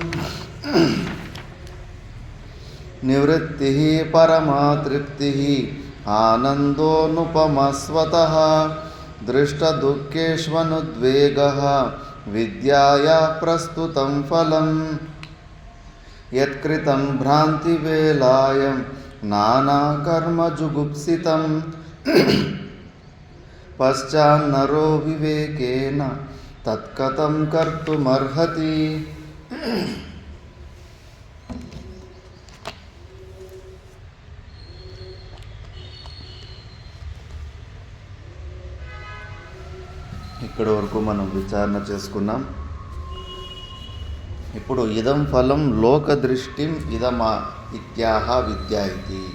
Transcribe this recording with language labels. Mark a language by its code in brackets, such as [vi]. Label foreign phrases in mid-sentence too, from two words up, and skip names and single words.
[sa] ನಿವೃತ್ತಿಃ ಪರಮಾ ತೃಪ್ತಿಃ ಆನಂದೋನುಪಮಃ ಸ್ವತಃ ದೃಷ್ಟದುಃಖೇಷ್ವನುದ್ವೇಗಃ ವಿದ್ಯಾಯಾ ಪ್ರಸ್ತುತಂ ಫಲಂ. ಯತ್ಕೃತಂ ಭ್ರಾಂತಿವೇಲಾಯಂ ನಾನಾಕರ್ಮಜುಗುಪ್ಸಿತಂ ಪಶ್ಚಾನ್ನರೋ ವಿವೇಕೇನ ತತ್ಕಥಂ ಕರ್ತುಮರ್ಹತಿ. [te] ఇక్కడి వరకు మనం విచారణ చేసుకున్నాం. [sa] ఇప్పుడు ఇదం ఫలం లోకదృష్టిం ఇదమా ఇత్యాహ విద్యా ఇది.